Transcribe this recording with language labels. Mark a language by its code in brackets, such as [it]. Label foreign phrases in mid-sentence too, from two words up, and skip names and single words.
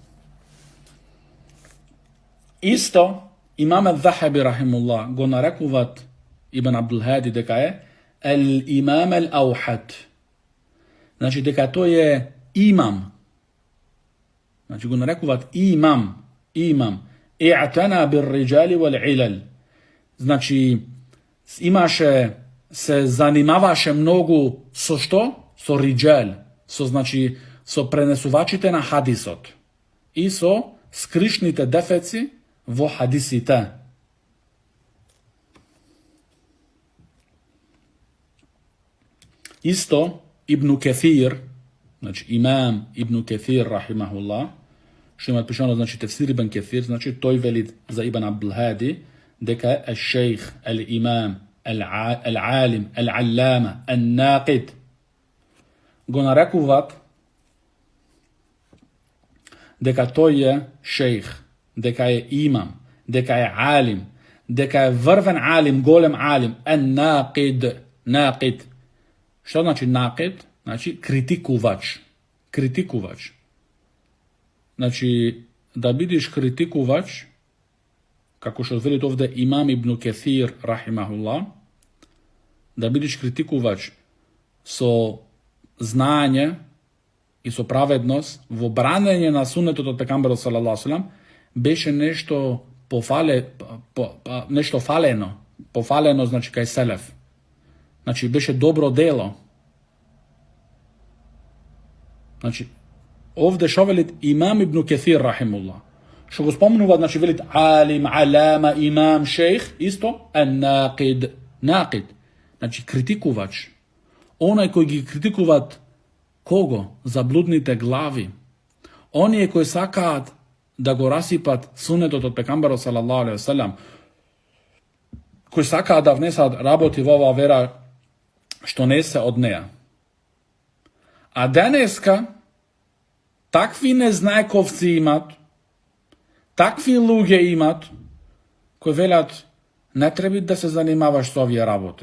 [mk] Исто, Имам Ал-Захаби рахимуллах го нарекуваат Ибн Абдул Хади дека е [ar] الإمام الأوحد. [mk] Значи дека тој е имам. Значи го нарекуваат имам. [ar] اعتنى بالرجال والعلل. [mk] Значи се занимаваше многу со што? Со риджал, значи, со пренесувачите на хадисот и со скришните дефеци во хадисите. Исто Ибн Кефир, значи имам Ибн Кефир рахимахуллах, што има пишано, значи тефсир Ибн Кефир, значи тој вели за Ибн Абдул Хади дека [ar] الشيخ، الإمام، العالم، العلامة، الناقد [mk] го нарекуваат дека тој е шейх, дека е имам, дека е алим, дека е врвен алим, голем алим, [ar] الناقد، ناقد. [mk] Што значи нақид? Значи критикувач. Критикувач. Значи да бидеш критикувач, како што вели овде имам Ибн Кефир рахимахуллах, да бидеш критикувач со знање и со праведност во бранење на сунетот од пегамберот [ar] صلى الله عليه وسلم, [mk] беше нешто нешто фалено, пофалено, значи кај селеф. Значи беше добро дело. Значи овде шо велит имам Ибн Кефир рахимуллах, што го спомнува, значи велит алим, алама, имам, шейх, исто [ar] الناقد، ناقد, [mk] значи критикувач. Онај кој ги критикуваат кого? Заблудните глави. Оние кои сакаат да го расипат сунетот од пегамберот [ar] صلى الله عليه وسلم, [mk] кои сакаат да внесат работи во оваа вера што не се од неа. А денеска такви незнајковци имат, такви луѓе имат, кои велат не треба да се занимаваш со овие работи.